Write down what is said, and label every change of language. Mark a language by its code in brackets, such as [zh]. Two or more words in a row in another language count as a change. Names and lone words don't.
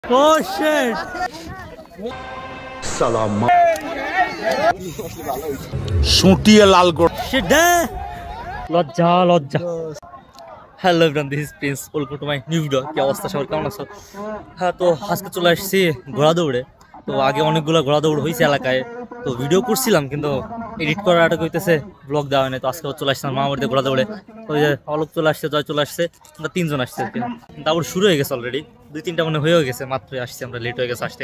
[en] Oh shit! Salam. Shootiye Lalgod. Shit! [bn] লজ্জা লজ্জা। [en] Hello everyone, this is Prince, welcome to my new video. [bn] কি অবস্থা সবার, কেমন আছো? হ্যাঁ, তো আজকে চলে আসছি ঘোড়া দৌড়ে। তো আগে অনেকগুলো ঘোড়া দৌড় হয়েছে এলাকায়, তো ভিডিও করছিলাম কিন্তু এডিট করার আটক হইতেছে, ব্লগ দেওয়া হয় না। তো আজকে চলে আসছিলাম মামাবাড়িতে ঘোড়া দৌড়ে। ওই যে অলোক চলে আসছে, জয় চলে আসছে, আমরা তিনজন আসছি আর কি। দৌড় শুরু হয়ে গেছে অলরেডি, 2-3টা মনে হয়েও গেছে, মাত্রই আসছি আমরা, লেট হয়ে গেছে আসতে।